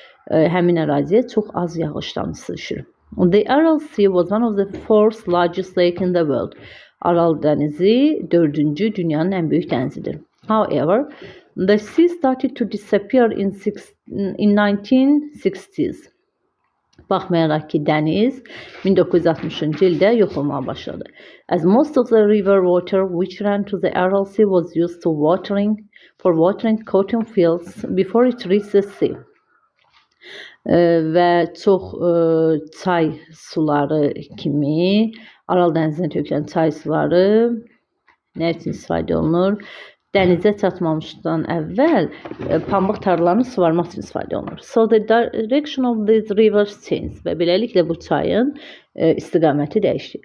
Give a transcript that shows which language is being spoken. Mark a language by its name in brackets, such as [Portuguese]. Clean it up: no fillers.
[Azerbaijani] Həmin əraziyə çox az yağış damcısı düşür. [English] The Aral Sea was one of the fourth largest lake in the world. [Azerbaijani] Aral dənizi dördüncü dünyanın ən böyük dənizidir. [English] However, the sea started to disappear in 1960s. [Azerbaijani] Baxmayaraq ki, dəniz 1960-cı ildə yox olmağa başladı. [English] As most of the river water which ran to the Aral Sea was used for watering cotton fields before it reached the sea. [Azerbaijani] Və çox çay suları kimi Aral dənizinə tökülən çay suları nə üçün istifadə olunur? Dənizə çatmamışdan əvvəl pambıq tarlalarını suvarmaq üçün istifadə olunur. [English] So the direction of these rivers changed [Azerbaijani] və beləliklə bu çayın istiqaməti dəyişdi.